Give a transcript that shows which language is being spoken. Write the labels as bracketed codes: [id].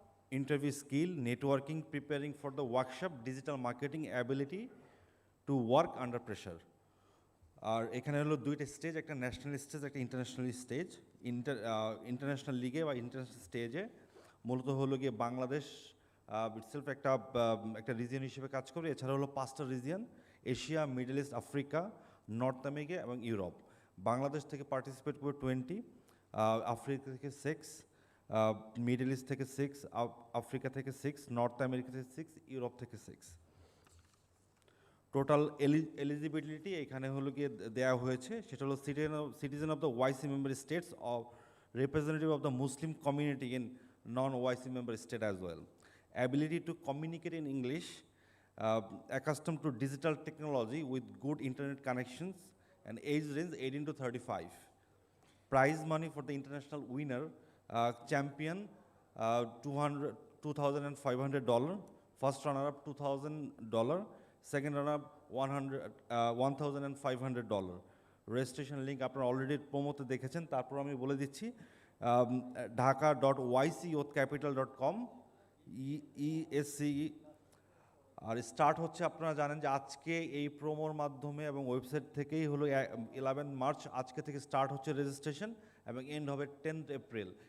[en] interview skill, networking, preparing for the workshop, digital marketing, ability to work under pressure. [bn] আর এখানে হলো দুইটা stage, একটা national stage, একটা international stage. International লিগে বা ইন্টারন্যাশনাল স্টেজে মূলত হলো গিয়ে বাংলাদেশ ইটসেলফ একটা রিজিয়ন হিসেবে কাজ করে। এছাড়া হলো 5টা region: Asia, middle east, Africa, north America এবং ইউরোপ। বাংলাদেশ থেকে পার্টিসিপেট করবে 20, আফ্রিকা থেকে 6, মিডল ইস্ট থেকে 6, আফ্রিকা থেকে 6, নর্থ আমেরিকা থেকে 6, ইউরোপ থেকে 6। [en] total eligibility [bn] এখানে হলো গিয়ে দেওয়া হয়েছে, সেটা হলো [en] Citizen of the OIC member states of representative of the Muslim community in non-OIC member state as well. Ability to communicate in English, accustomed to digital technology with good internet connections, and age range 18 to 35. Prize money for the international winner, champion $2,500, first runner-up $2,000, second runner-up $1,500. [bn] Registration link আপনারা already প্রোমোতে দেখেছেন, তারপর আমি বলে দিচ্ছি dhaka.ycyouthcapital.com ESC। আর start হচ্ছে, আপনারা জানেন যে আজকে এই প্রোমোর মাধ্যমে এবং ওয়েবসাইট থেকেই হলো 11 মার্চ আজকে থেকে স্টার্ট হচ্ছে রেজিস্ট্রেশন এবং এন্ড হবে 10 এপ্রিল।